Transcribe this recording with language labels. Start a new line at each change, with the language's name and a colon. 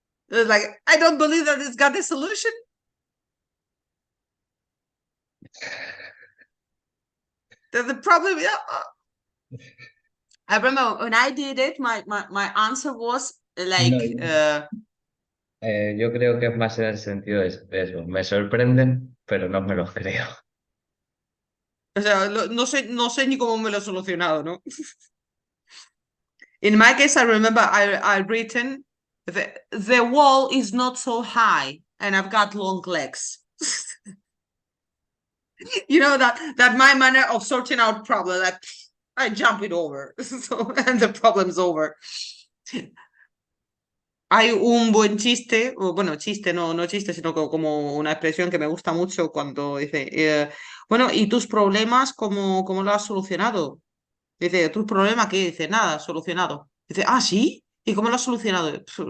English: It's like, I don't believe that it's got the solution. The problem, yeah. I remember when I did it, my answer was No, like,
Spanish: yo creo que es más en el sentido de eso. Me sorprenden, pero no me los creo. o sea, no sé ni cómo me lo he solucionado, ¿no?
English: In my case, I remember I written, the wall is not so high and I've got long legs. that my manner of sorting out problems, like, I jump it over. And the problem's over.
Spanish: Hay un buen chiste, o bueno, chiste, no chiste, sino como una expresión que me gusta mucho cuando dice, bueno, ¿y tus problemas cómo lo has solucionado? Dice, ¿tus problemas qué? Dice, nada, solucionado. Dice, ah, ¿sí? ¿Y cómo lo has solucionado?